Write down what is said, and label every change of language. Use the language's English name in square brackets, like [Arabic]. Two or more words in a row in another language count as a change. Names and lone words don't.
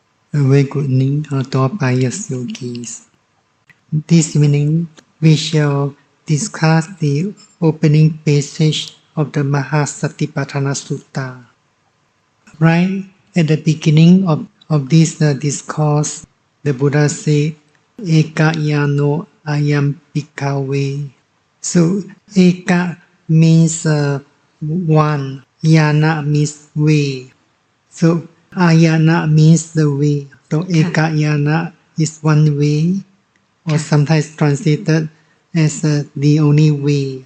[English] A very good evening to all pious yogis. This evening we shall discuss the opening passage of the Mahasatipatthana Sutta. Right at the beginning of this discourse, the Buddha said, [Pali] Eka yano ayam bhikkhave. [English] So, Eka means one, yana means way. So, ayana means the way. So, ekayana is one way, or sometimes translated as the only way.